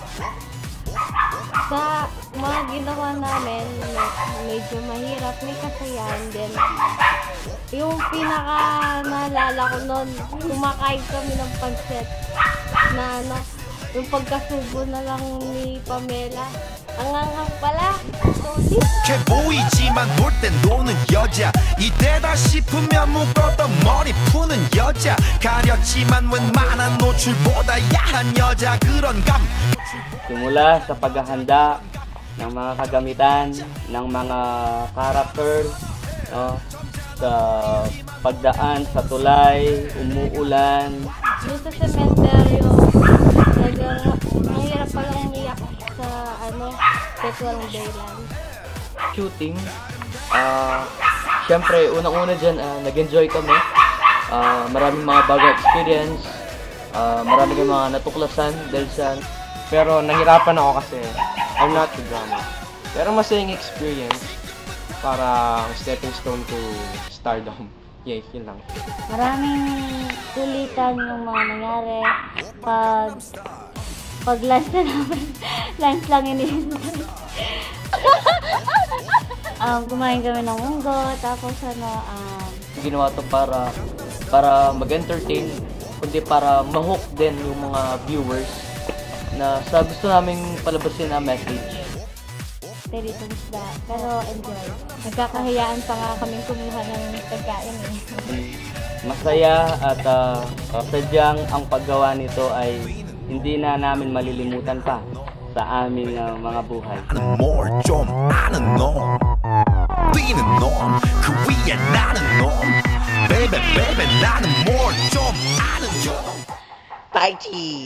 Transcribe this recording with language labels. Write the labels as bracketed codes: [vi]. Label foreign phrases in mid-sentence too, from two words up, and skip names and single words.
[tl] Sa mga ginawa namin, medyo mahirap, may kasayahan din. Yung pinaka naalala ko noon, kumakain kami ng pancit na yung pagkasubo na lang ni Pamela. Ang anghang pala. [ko] 착해 보이지만 볼 땐 노는 여자, 이때다 싶으면 묶었던 머리 푸는 여자, 가렸지만 웬만한 노출보다 야한 여자, 그런 감. [tl] Simula sa paghahanda ng mga kagamitan, ng mga character, no? Sa pagdaan sa tulay, umuulan. Doon sa cementerio, mahirap palang umiyak sa sexual dayland. Shooting, syempre, unang-una dyan, nag-enjoy kami. Maraming mga bagong experience, maraming mga natuklasan dahil sa. Pero nahirapan ako kasi [en] I'm not the drama. [tl] Pero masayang experience para [en] stepping stone to stardom. [tl] Yeah, yun lang. Maraming kulitan yung mga nangyari pag lunch na naman. Lunch lang iniintay. Kumain kami ng munggo, tapos Ginawa to para mag-entertain, kundi para ma-hook din yung mga viewers na sa gusto naming palabasin na message. Pero enjoy. Nagkakahiyaan pa nga kaming kumuha ng pagkain eh. Masaya at sadyang ang paggawa nito ay hindi na namin malilimutan pa sa aming mga buhay. [ko] More 좀 아는 놈, 뛰는 놈, 그 위에 나는 놈, [en] baby baby [ko] 나는 more 좀 아는 놈. [tl] Tai Chi!